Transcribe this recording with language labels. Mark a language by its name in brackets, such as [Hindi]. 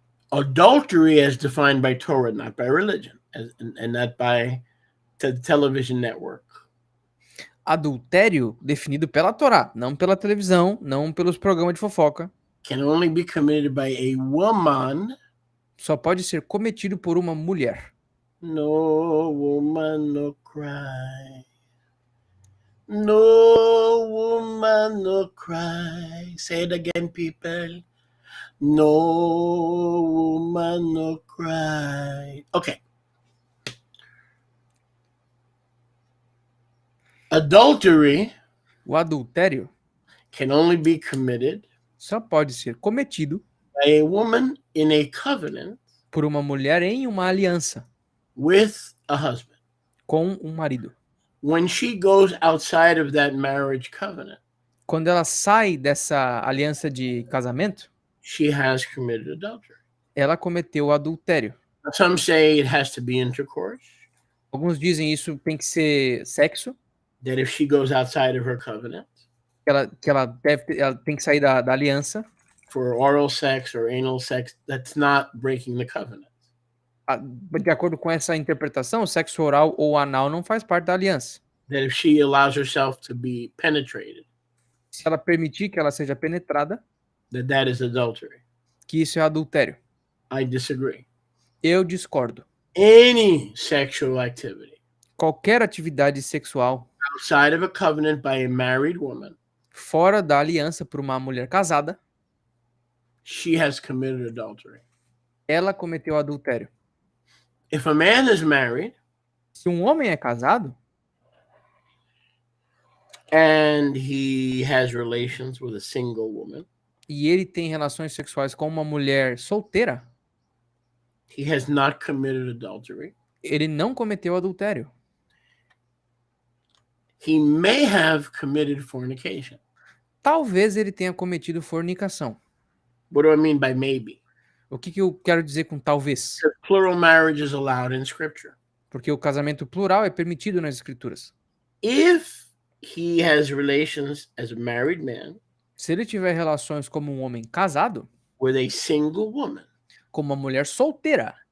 [English] Adultery as defined by Torah, not by religion, and not by the television network. [Portuguese] Adultério definido pela Torá, não pela televisão, não pelos programas de fofoca. [English] Can only be committed by a woman. [Portuguese] Só pode ser cometido por uma mulher. [English] No woman, no cry. No woman, no cry. Say it again, people. No woman, no cry. Okay. Adultery. [Portuguese] O adultério [English] Can only be committed. [Portuguese] Só pode ser cometido [English] By a woman in a covenant. [Portuguese] Por uma mulher em uma aliança. [English] With a husband. [Portuguese] Com um marido. [English] When she goes outside of that marriage covenant. [Portuguese] Quando ela sai dessa aliança de casamento. [English] She has committed adultery. [Portuguese] Ela cometeu adultério. [English] Some say it has to be intercourse. [Portuguese] Alguns dizem isso tem que ser sexo. [English] That if she goes outside of her covenant. [Portuguese] Que ela tem que sair da aliança. [English] For oral sex or anal sex, that's not breaking the covenant. [Portuguese] De acordo com essa interpretação, o sexo oral ou anal não faz parte da aliança. [English] That if she allows herself to be penetrated. [Portuguese] Se ela permitir que ela seja penetrada. [English] That is adultery. [Portuguese] Que isso é adultério. [English] I disagree. [Portuguese] Eu discordo. [English] Any sexual activity. [Portuguese] Qualquer atividade sexual. [English] Outside of a covenant by a married woman. [Portuguese] Fora da aliança por uma mulher casada. [English] She has committed adultery. [Portuguese] Ela cometeu adultério. [English] If a man is married. [Portuguese] Se um homem é casado. [English] And he has relations with a single woman. [Portuguese] E ele tem relações sexuais com uma mulher solteira. [English] He has not committed adultery. [Portuguese] Ele não cometeu adultério. [English] He may have committed fornication. [Portuguese] Talvez ele tenha cometido fornicação. [English] What do I mean by maybe? [Portuguese] O que eu quero dizer com talvez? [English] Plural marriage is allowed in scripture. [Portuguese] Porque o casamento plural é permitido nas escrituras. [English] If he has relations as a married man. [Portuguese] Se ele tiver relações como um homem casado. [English] With a single woman. [Portuguese] Com uma mulher solteira.